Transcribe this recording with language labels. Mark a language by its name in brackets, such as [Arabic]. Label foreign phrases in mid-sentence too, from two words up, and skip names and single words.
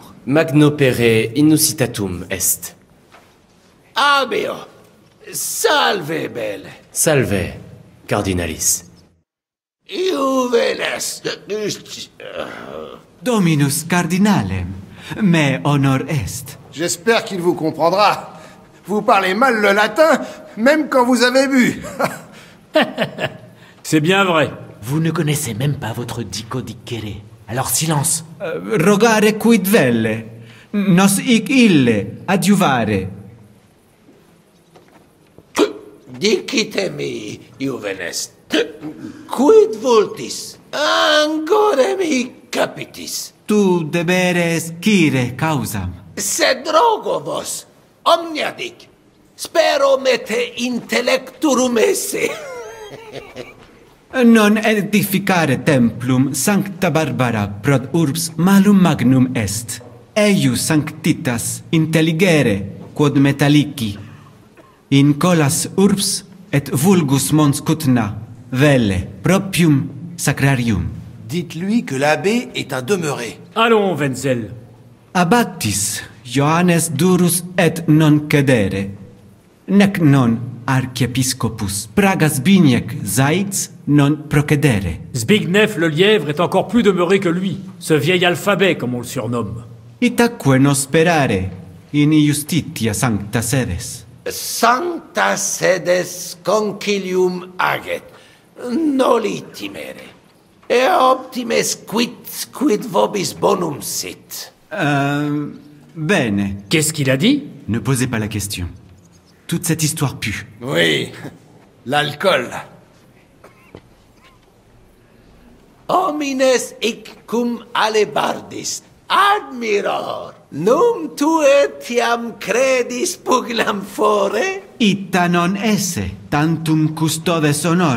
[Latin] Magno pere inusitatum est. Abio, salve belle. Salve, cardinalis. Iuvenes. Dominus cardinalem, me honor est. [French] J'espère qu'il vous comprendra. Vous parlez mal le latin, même quand vous avez bu. C'est bien vrai. Vous ne connaissez même pas votre [Latin] dico dicere. [French] Alors silence. [Latin] Rogare quid velle, nos hic ille adjuvare. Dicitemi, Iuvenes. Quid vultis? Ancora mi capitis. Tu deberes scire causam. Sed rogo vos, omnia dic. Spero mete intellecturum esse. Non edificare templum sancta Barbara prod urbs malum magnum est. Eius sanctitas intelligere quod metallici. In colas urbs et vulgus mons cutna, velle propium sacrarium. [French] Dites-lui que l'abbé est un demeuré. Allons, Wenzel. [Latin] Abattis Johannes durus et non cedere. Nec non archiepiscopus Pragas Biniec Zaitz non procedere. [French] Zbigniew le lièvre est encore plus demeuré que lui, ce vieil alphabet comme on le surnomme. [Latin] Itaque nos sperare in justitia sancta sedes. Sancta sedes concilium aget, noli timere. Et optimes quid vobis bonum sit. Bene. [French] Qu'est-ce qu'il a dit? Ne posez pas la question. Toute cette histoire pue. Oui, l'alcool. [Latin] Homines hic cum alebardis, admiror. Num tu etiam credis pugilam fore? Ita non esse, tantum custodes honor.